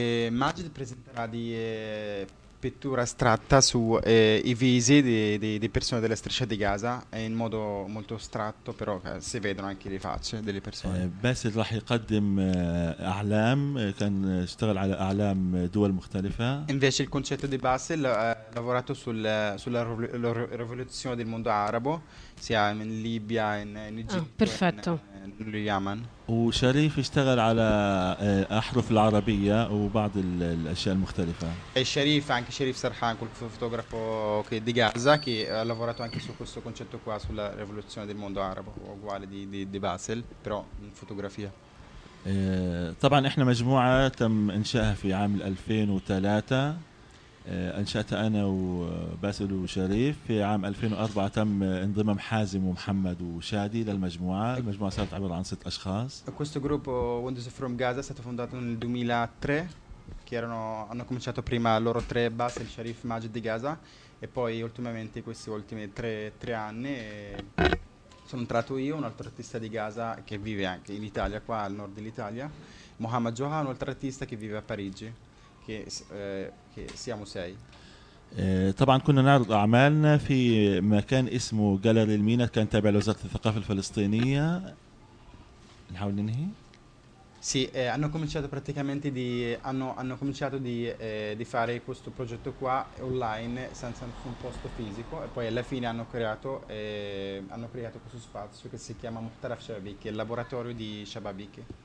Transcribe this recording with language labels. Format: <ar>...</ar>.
<it>ماجد presenterà di pittura astratta su i visi di persone della striscia di Gaza in modo molto astratto, però si vedono anche le facce delle persone.</it> <ar>باسل راح يقدم أعلام, كان اشتغل على أعلام دول مختلفة.</ar> <it>Invece il concetto di Basel ha lavorato sulla rivoluzione del mondo arabo, sia in Libia, in Egitto. Oh, perfetto. Lo Yemen.</it> <ar>وشريف اشتغل على احرف العربيه وبعض الاشياء المختلفه.</ar> <it>الشريف anche Sharif Sarhan, quel fotografo che di Gaza, che ha lavorato anche su questo concetto qua, sulla rivoluzione del mondo arabo, uguale di Basel, però in fotografia.</it> <ar>طبعا احنا مجموعه تم انشائها في عام 2003. أنشأت أنا وباسل وشريف في عام 2004, تم انضمام حازم ومحمد وشادي للمجموعة. المجموعة صارت عبارة عن ست أشخاص.</ar> <it>Questo gruppo Wonders from Gaza è stato fondato nel 2003, che hanno cominciato prima loro tre, Basel, Sharif, Majid di Gaza, e poi ultimamente questi ultimi tre anni sono entrato io, un altro artista di Gaza che vive anche in Italia, qua al nord dell'Italia, Mohammad Johan, un altro artista che vive a Parigi. Che siamo sei.</it> <ar>طبعا كنا نعرض اعمالنا في مكان اسمه جاليري المينا, كان تابع لوزارة الثقافة الفلسطينية. نحاول ننهي.</ar> <it>Sì, hanno cominciato praticamente di fare questo progetto qua online senza nessun posto fisico, e poi alla fine hanno creato questo spazio che si chiama Muhtaraf Shababik, il laboratorio di Shababik</it>